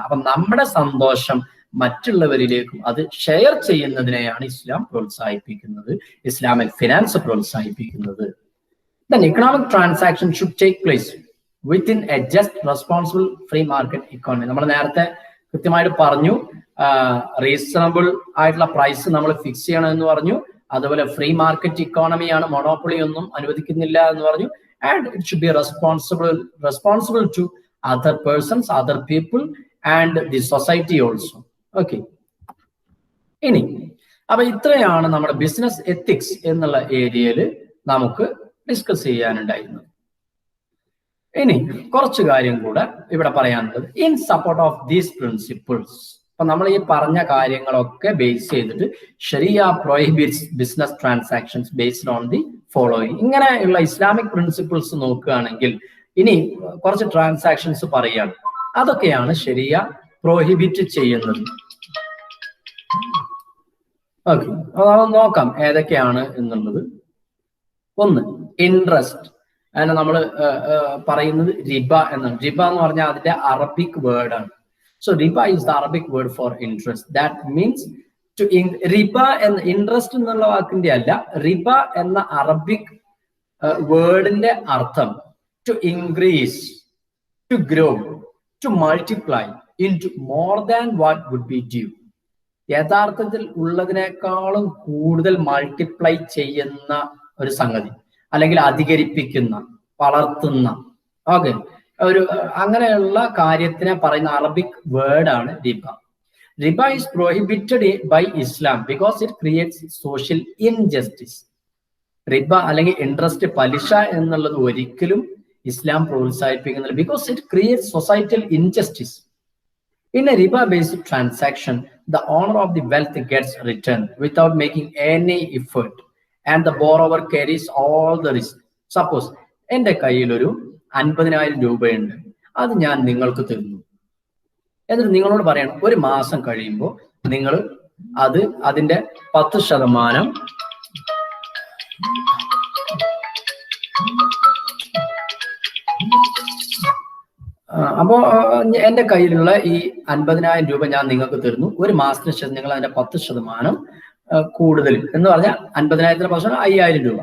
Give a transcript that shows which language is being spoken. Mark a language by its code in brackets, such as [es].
[ml] അപ്പൊ നമ്മുടെ സന്തോഷം മറ്റുള്ളവരിലേക്കും അത് ഷെയർ ചെയ്യുന്നതിനെയാണ് ഇസ്ലാം പ്രോത്സാഹിപ്പിക്കുന്നത്, ഇസ്ലാമിക് ഫിനാൻസ് പ്രോത്സാഹിപ്പിക്കുന്നത്. [en] Then economic transaction should take place within a just responsible free market economy. [ml] നമ്മൾ നേരത്തെ കൃത്യമായിട്ട് പറഞ്ഞു, റീസണബിൾ ആയിട്ടുള്ള പ്രൈസ് നമ്മൾ ഫിക്സ് ചെയ്യണം എന്ന് പറഞ്ഞു. അതുപോലെ ഫ്രീ മാർക്കറ്റ് ഇക്കോണമിയാണ്, മൊണോപ്പൊളി ഒന്നും അനുവദിക്കുന്നില്ല എന്ന് പറഞ്ഞു. [en] And it should be responsible to other persons, other people and the society also. Okay. [ml] ഇനി അപ്പൊ ഇത്രയാണ് നമ്മുടെ ബിസിനസ് എത്തിക്സ് എന്നുള്ള ഏരിയയിൽ നമുക്ക് ഡിസ്കസ് ചെയ്യാനുണ്ടായിരുന്നത്. ഇനി കുറച്ച് കാര്യം കൂടെ ഇവിടെ പറയാനുള്ളത്. [en] in support of these principles, [ml] അപ്പൊ നമ്മൾ ഈ പറഞ്ഞ കാര്യങ്ങളൊക്കെ ബേസ് ചെയ്തിട്ട് [en] ശരിയ prohibits business transactions based on the following. [ml] ഇങ്ങനെയുള്ള ഇസ്ലാമിക് പ്രിൻസിപ്പിൾസ് നോക്കുകയാണെങ്കിൽ ഇനി കുറച്ച് ട്രാൻസാക്ഷൻസ് പറയുകയാണ്. അതൊക്കെയാണ് ശരിയ പ്രോഹിബിറ്റ് ചെയ്യുന്നത്. ഓക്കെ, അത് നോക്കാം ഏതൊക്കെയാണ് എന്നുള്ളത്. ഒന്ന്, ഇൻട്രസ്റ്റ്. അതിനെ നമ്മൾ പറയുന്നത് റിബ എന്നാണ്. റിബ എന്ന് പറഞ്ഞാൽ അതിന്റെ അറബിക് വേർഡ് ആണ്. [en] So riba is the Arabic word for interest. That means to riba and interest [ml] എന്നുള്ള വാക്കിന്റെ അല്ല, റിബ എന്ന അറബിക് വേർഡിന്റെ അർത്ഥം [en] to increase, to grow, to multiply into more than what would be due. [ml] യഥാർത്ഥത്തിൽ ഉള്ളതിനേക്കാളും കൂടുതൽ മൾട്ടിപ്ലൈ ചെയ്യുന്ന ഒരു സംഗതി, അല്ലെങ്കിൽ അധികരിപ്പിക്കുന്ന, വളർത്തുന്ന, ഓക്കെ, ഒരു അങ്ങനെയുള്ള കാര്യത്തിനെ പറയുന്ന അറബിക് വേർഡാണ് റിബ. [en] റിബ is prohibited by Islam because it creates social injustice. [ml] റിബ അല്ലെങ്കിൽ ഇൻട്രസ്റ്റ്, പലിശ എന്നുള്ളത് ഒരിക്കലും ഇസ്ലാം പ്രോത്സാഹിപ്പിക്കുന്നില്ല, [en] Because it creates societal injustice. In a riba-based transaction, the owner of the wealth gets returned without making any effort, and the borrower carries all the risk. [ml] Suppose എൻ്റെ കയ്യിലൊരു 50,000 രൂപയുണ്ട്, അത് ഞാൻ നിങ്ങൾക്ക് തരുന്നു. എന്നിട്ട് നിങ്ങളോട് പറയണം, ഒരു മാസം കഴിയുമ്പോൾ നിങ്ങൾ അതിന്റെ 10% അപ്പോ എന്റെ കയ്യിലുള്ള ഈ 50,000 രൂപ ഞാൻ നിങ്ങൾക്ക് തരുന്നു, ഒരു മാസത്തിന് ശേഷം നിങ്ങൾ അതിന്റെ 10% കൂടുതൽ എന്ന് പറഞ്ഞാൽ 50,000 5,000 രൂപ.